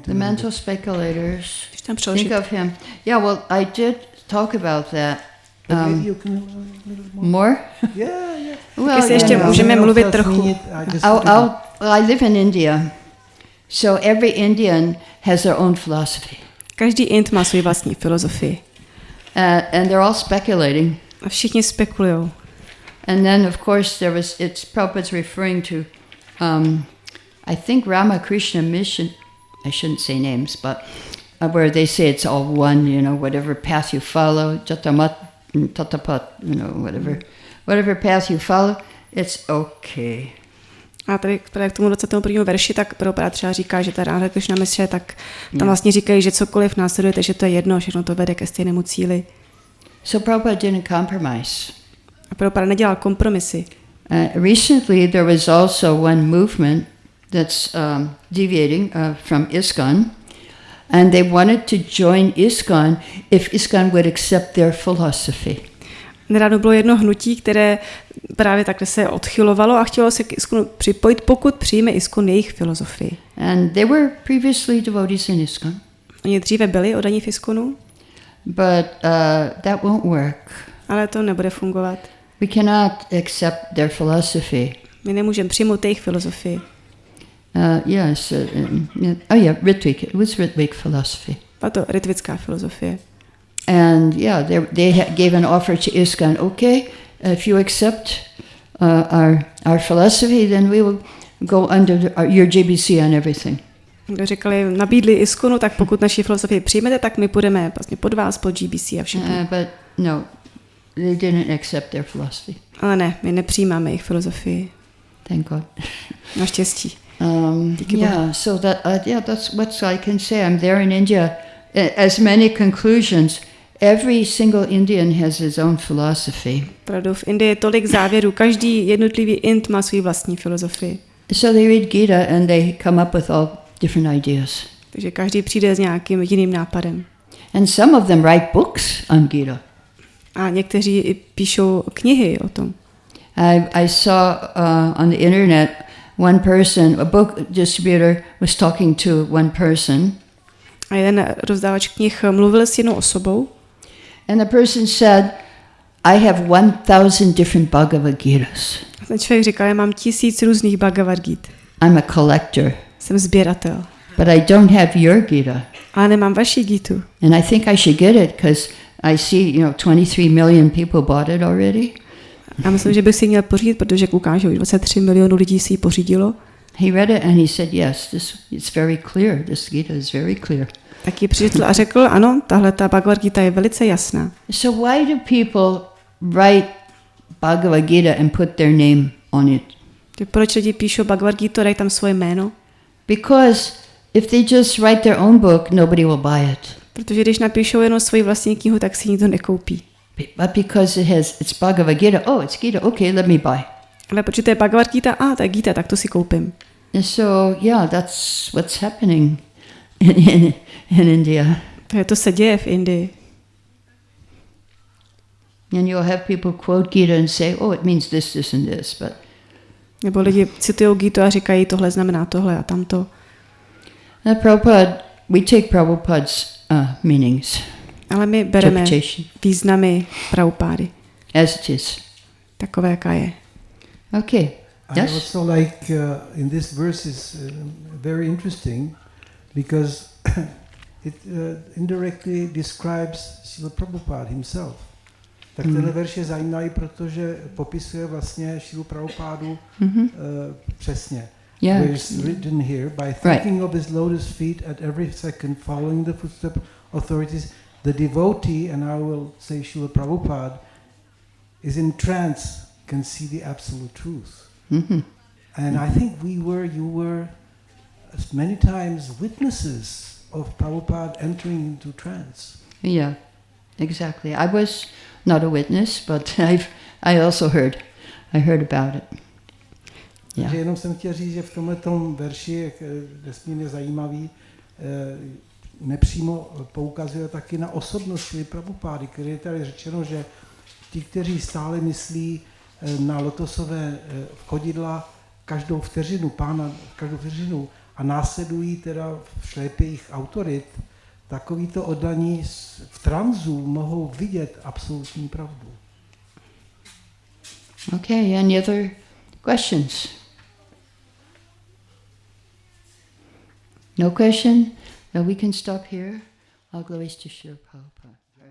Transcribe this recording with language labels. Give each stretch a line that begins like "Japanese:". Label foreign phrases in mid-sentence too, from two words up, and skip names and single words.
English: The mental speculators think of him. Yeah, well, I did talk about that. Maybe you can a little more? Yeah. Well, I live in India, so every Indian has their own philosophy.
Czech: Každý Ind má svou vlastní filozofii.
English: And they're all speculating.
Czech: A všichni spekulujou.
English: And then, of course, Prabhupada's referring to I think Ramakrishna Mission, I shouldn't say names, but where they say it's all one, whatever path you follow, tatapat, whatever path you follow, it's okay.
Czech: A tady k tomu 21. verši, tak Prabhupada třeba říká, že ta Ramakrishna Mission, tak tam vlastně říkají, že cokoliv následujete, že to je jedno, všechno to vede ke stejnému cíli.
English: So Prabhupada didn't compromise.
Czech: A Prabhupada nedělal kompromisy.
English: Recently there was also one movement that's deviating from ISKCON, and they wanted to join ISKCON if ISKCON would accept their philosophy.
Czech: Nedávno bylo jedno hnutí, které právě takhle se odchylovalo a chtělo se k ISKCONu připojit, pokud přijme ISKCON jejich filozofii.
English: And they were previously devotees in ISKCON.
Czech: Oni dříve byli oddaní v ISKCONu,
English: But that won't work.
Czech: ale to nebude fungovat.
English: We cannot accept their philosophy.
Czech: My nemůžeme přijmout jejich filozofii.
English: Yes. Yeah, Ritwik. It was Ritwik philosophy.
Czech: A to ritvická filozofie.
English: And yeah, they gave an offer to ISKCON. Okay, if you accept our philosophy, then we will go under your GBC and everything.
Czech: Říkali, nabídli ISKCONu, tak pokud naši filozofii přijmete, tak my půjdeme vlastně pod vás, pod GBC a všechno.
English: But no, they didn't accept their philosophy.
Czech: Ale ne, my nepřijímáme jejich filozofii.
English: Thank God.
Czech: Naštěstí.
English: Yeah, so that's what I can say. I'm there in India. As many conclusions, every single Indian has his own philosophy.
Czech: Pravdou, v Indii je tolik závěrů, každý jednotlivý Ind má svůj vlastní filozofii.
English: So they read Gita and they come up with all different ideas.
Czech: Takže každý přijde s nějakým jiným nápadem.
English: And some of them write books on Gita.
Czech: A někteří i píšou knihy o tom.
English: I saw on the internet one person, a book distributor, was talking to one person.
Czech: A jeden rozdávač knih mluvil s jednou osobou.
English: And the person said, I have 1000 different Bhagavad Gitas.
Czech: A ten člověk říkal, já mám 1000 různých Bhagavad Git.
English: I'm a collector.
Czech: Jsem sběratel.
English: But I don't have your Gita.
Czech: Ale nemám vaši Gitu.
English: And I think I should get it because I see, 23 million people bought it already.
Czech: Já myslím, že bych si měl pořídit, protože koukám, že 23 milionů lidí si ji pořídilo.
English: He read it and he said, yes, it's very clear. This Gita is very clear.
Czech: Tak ji přečetl a řekl, ano, tahle ta Bhagavad Gita je velice jasná.
English: So why do people write Bhagavad Gita and put their name on it?
Czech: Proč lidi píšou Bhagavad Gita, dají tam svoje jméno?
English: Because if they just write their own book, nobody will buy it.
Czech: Protože když napíšou jenom svoji vlastní knihu, tak si nikdo nekoupí.
English: But because it's Bhagavad Gita, oh, it's Gita, okay, let me buy.
Czech: Ale protože to je Bhagavad Gita, to je Gita, tak to si koupím.
English: And so, yeah, that's what's happening in India.
Czech: To se děje v Indii.
English: And you'll have people quote Gita and say, oh, it means this, and this, but...
Czech: Nebo lidi citují Gitu a říkají, tohle znamená tohle a tamto.
English: We take Prabhupada's meanings.
Czech: Ale my bereme významy Prabhupády.
English: As it is.
Czech: Takové, jaká je.
English: Okay. Yes? I also like in this verse is very interesting because it indirectly describes Srila Prabhupada himself.
Czech: Tak tenhle verš je zajímavý, protože popisuje vlastně Srilu Prabhupádu přesně.
English: Yeah. Where it's written here, by thinking of his lotus feet at every second, following the footstep authorities, the devotee, and I will say Srila Prabhupada, is in trance, can see the absolute truth. Mm-hmm. And I think you were many times witnesses of Prabhupada entering into trance. Yeah, exactly. I was not a witness, but I also heard. I heard about it. Yeah.
Czech: Jenom jsem chtěl říct, že v tomhletom verši je nesmírně zajímavý, nepřímo poukazuje taky na osobnost Šrily Prabhupády, který je tady řečeno, že ti, kteří stále myslí na lotosové chodidla každou vteřinu, pána každou vteřinu a následují teda v šlépě jejich autorit, takovýto oddaní v tranzu mohou vidět absolutní pravdu.
English: Okay, any other questions? No question? No, we can stop here. All glories to Srila Prabhupada.